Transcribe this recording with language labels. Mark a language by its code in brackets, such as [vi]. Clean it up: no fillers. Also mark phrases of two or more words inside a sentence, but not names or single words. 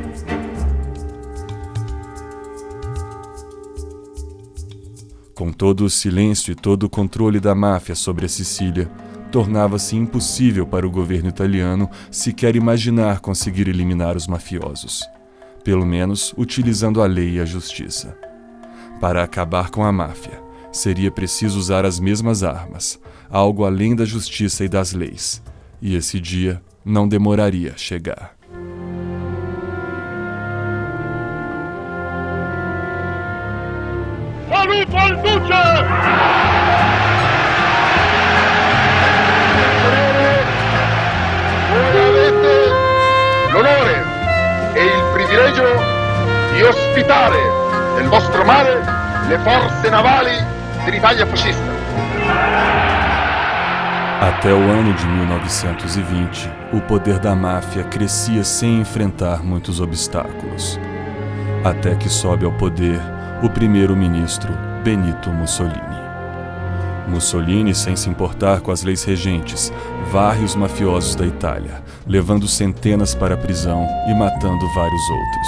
[pt] Com todo o silêncio e todo o controle da máfia sobre a Sicília, tornava-se impossível para o governo italiano sequer imaginar conseguir eliminar os mafiosos, pelo menos utilizando a lei e a justiça. Para acabar com a máfia, seria preciso usar as mesmas armas, algo além da justiça e das leis, e esse dia não demoraria a chegar. [it] Saluto al Duce! Ora avete l'onore e il privilegio di ospitare nel vostro mare le forze navali dell'Italia fascista. [pt] Até o ano de 1920, o poder da máfia crescia sem enfrentar muitos obstáculos. Até que sobe ao poder o primeiro-ministro Benito Mussolini. Mussolini, sem se importar com as leis regentes, varre os mafiosos da Itália, levando centenas para a prisão e matando vários outros.